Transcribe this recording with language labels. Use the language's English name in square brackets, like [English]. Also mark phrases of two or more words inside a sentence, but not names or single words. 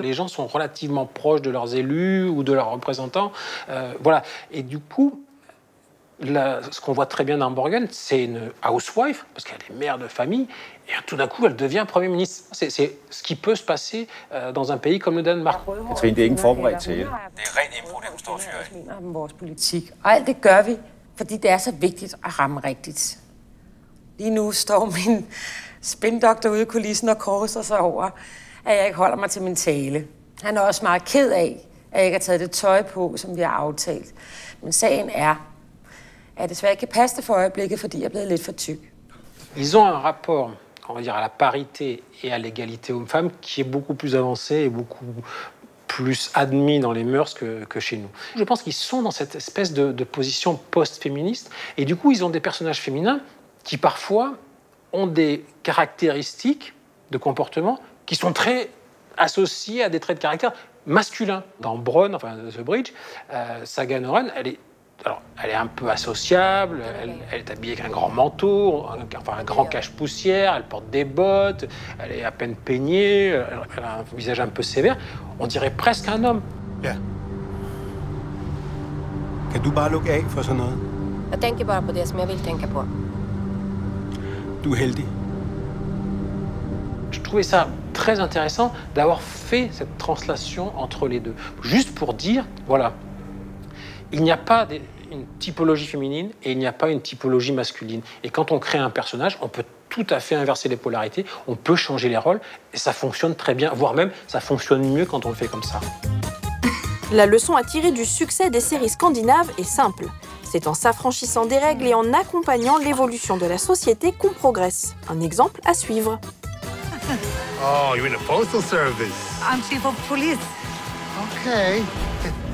[French] Les gens sont relativement proches de leurs élus ou de leurs représentants. Voilà. Et du coup, ce qu'on voit très bien dans Borgen, c'est une housewife, parce qu'elle est mère de famille, et tout d'un coup, elle devient Premier ministre. C'est ce qui peut se passer dans un pays comme le Danemark. [Danish] Katrine, det er ikke forberedt til. Det er ren impro, det hun står og fyrer af. Om vores politik. Og alt det gør vi, fordi det er så vigtigt at ramme rigtigt. Lige nu står min spindoktor ude i kulissen og korser sig over, at jeg ikke holder mig til min tale. Han er også meget ked af, at jeg ikke har taget det tøj på, som vi har aftalt. Men sagen er, at jeg desværre ikke kan passe det for øjeblikket, fordi jeg er blevet lidt for tyk. [French] Ils ont un rapport, on va dire, à la parité et à l'égalité homme-femme qui est beaucoup plus avancé et beaucoup plus admis dans les mœurs que chez nous. Je pense qu'ils sont dans cette espèce de position post-féministe et du coup, ils ont des personnages féminins qui parfois ont des caractéristiques de comportement qui sont très associés à des traits de caractère masculins. Dans Bronn, enfin The Bridge, Saga Noren, elle est un peu associable, elle est habillée avec un grand manteau, un grand cache-poussière, elle porte des bottes, elle est à peine peignée, elle a un visage un peu sévère. On dirait presque un homme. [Danish] Ja. Kan du bare lukke af for sådan noget? Jeg tænker bare på det, som jeg vil tænke på. Du er heldig. [French] Je trouvais ça très intéressant d'avoir fait cette translation entre les deux. Juste pour dire, voilà, il n'y a pas une typologie féminine et il n'y a pas une typologie masculine. Et quand on crée un personnage, on peut tout à fait inverser les polarités, on peut changer les rôles et ça fonctionne très bien, voire même ça fonctionne mieux quand on le fait comme ça. La leçon à tirer du succès des séries scandinaves est simple. C'est en s'affranchissant des règles et en accompagnant l'évolution de la société qu'on progresse. Un exemple à suivre. [English] Oh, you're in the postal service. I'm chief of police. Okay.